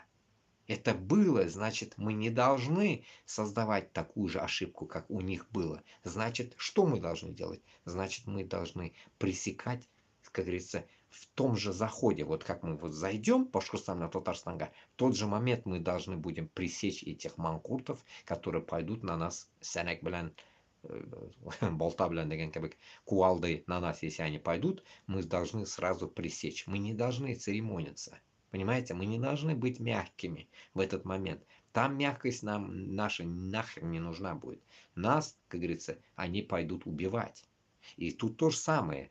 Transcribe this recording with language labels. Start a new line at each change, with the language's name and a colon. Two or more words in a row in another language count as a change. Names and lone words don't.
Russian: Это было, значит, мы не должны создавать такую же ошибку, как у них было. Значит, что мы должны делать? Значит, мы должны пресекать, как говорится, в том же заходе. Вот как мы вот зайдем по Башкортостану, Татарстанга, в тот же момент мы должны будем пресечь этих манкуртов, которые пойдут на нас
Tatar: сәнәк белән, болта белән деген кебек,
Russian: кувалдой на нас, если они пойдут, мы должны сразу пресечь. Мы не должны церемониться. Понимаете, мы не должны быть мягкими в этот момент. Там мягкость нам наша нахрен не нужна будет. Нас, как говорится, они пойдут убивать. И тут то же самое.